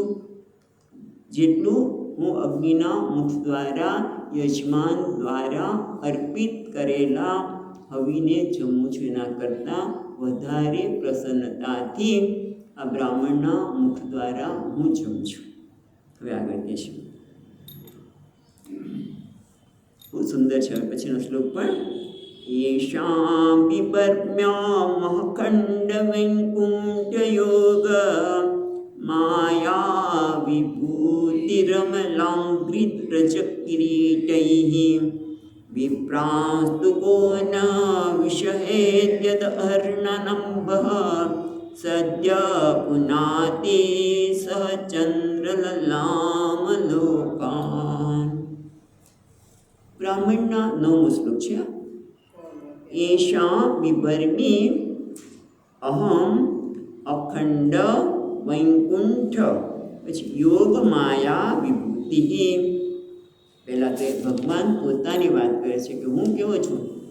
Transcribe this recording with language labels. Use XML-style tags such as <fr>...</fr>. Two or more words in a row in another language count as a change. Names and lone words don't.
<gu>જેટલું હું અગ્નિના મુખ દ્વારા યજમાન દ્વારા અર્પિત કરેલા હવિને જમું છું એના કરતાં વધારે પ્રસન્નતાથી આ બ્રાહ્મણના મુખ દ્વારા હું જમું છું. હવે આગળ કહે છે, બહુ સુંદર છે. પછીનો શ્લોક પણ</gu> <sa>येषां विपर्म्यामखण्ड वैकुण्ठ योग माया विभूतिरमलाङ्कृतरजकिरीटैः विप्रास्तु को न विषहेद्यद अर्णनम्भः सद्य पुनाति सह चन्द्रललामलोकान्.</sa> <gu>બ્રાહ્મણના 9મો શ્લોક છે.</gu> <sa>एषा विभर्मी अहम अखण्ड वैकुण्ठ, પછી योग माया विभूति.</sa> <gu>પહેલાં તો ભગવાન પોતાની વાત કરે છે કે હું કેવો છું?</gu>